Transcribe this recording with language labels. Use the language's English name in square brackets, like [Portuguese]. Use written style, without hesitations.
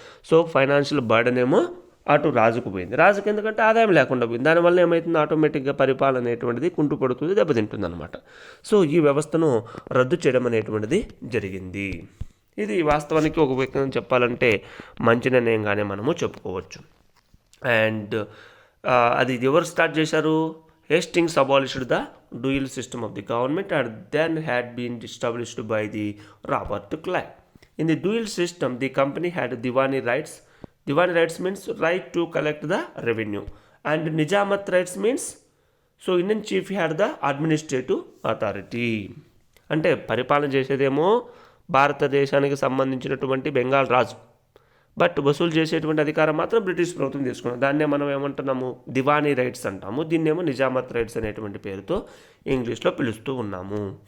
[Telugu] So financial burden ఏమో అటు రాజుకు పోయింది. రాజుకు ఎందుకంటే ఆదాయం లేకుండా పోయింది. దానివల్ల ఏమవుతుంది? ఆటోమేటిక్గా పరిపాలన అనేటువంటిది కుంటుపడుతుంది, దెబ్బతింటుంది అనమాట. సో ఈ వ్యవస్థను రద్దు చేయడం అనేటువంటిది జరిగింది. ఇది వాస్తవానికి ఒక వ్యక్తిని చెప్పాలంటే మంచి నిర్ణయంగానే మనము చెప్పుకోవచ్చు. అండ్ అది ఎవరు స్టార్ట్ చేశారు? [English] Hastings abolished the dual system of the government and then had been established by the Robert Clive. In the dual system, the company had Diwani rights. Diwani rights means right to collect the revenue. And Nijamat rights means, so Indian chief had the administrative authority. [Telugu] అంటే పరిపాలన చేసేదేమో భారతదేశానికి సంబంధించినటువంటి బెంగాల్ రాజు, but వసూలు చేసేటువంటి అధికారం మాత్రం British ప్రభుత్వం తీసుకున్నాం. దాన్నే మనం ఏమంటున్నాము? దివానీ రైట్స్ అంటాము. దీన్నేమో నిజామత్ రైట్స్ అనేటువంటి పేరుతో ఇంగ్లీష్లో పిలుస్తూ ఉన్నాము.